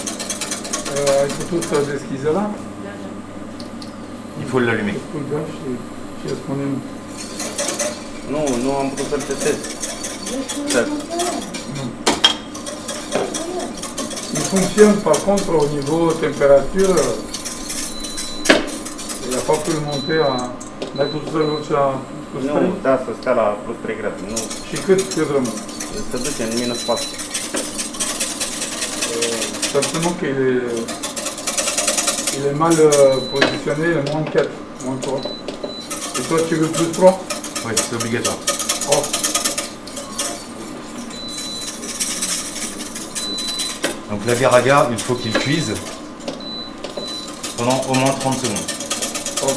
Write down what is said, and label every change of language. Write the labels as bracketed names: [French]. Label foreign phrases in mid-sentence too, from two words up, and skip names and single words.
[Romanian] Ai putut să deschizi ăla? [French] Il faut l'allumer. [Romanian] Spui da și spunem Nu am putut să-l testez. Da. [French] il fonctionne par contre au niveau température. Il a pas pu le monter à... [Romanian] N-ai putut să-l duci la plus 3? Nu, da, să stea la plus 3 grade. Nu, Și cât rămâne? se duce în minus 4. [French] Certainement il est mal positionné, moins 4, moins 3. Et toi, tu veux plus 3? Oui, c'est obligatoire. Oh, Donc l'agar-agar, il faut qu'il cuise pendant au moins 30 secondes. ok.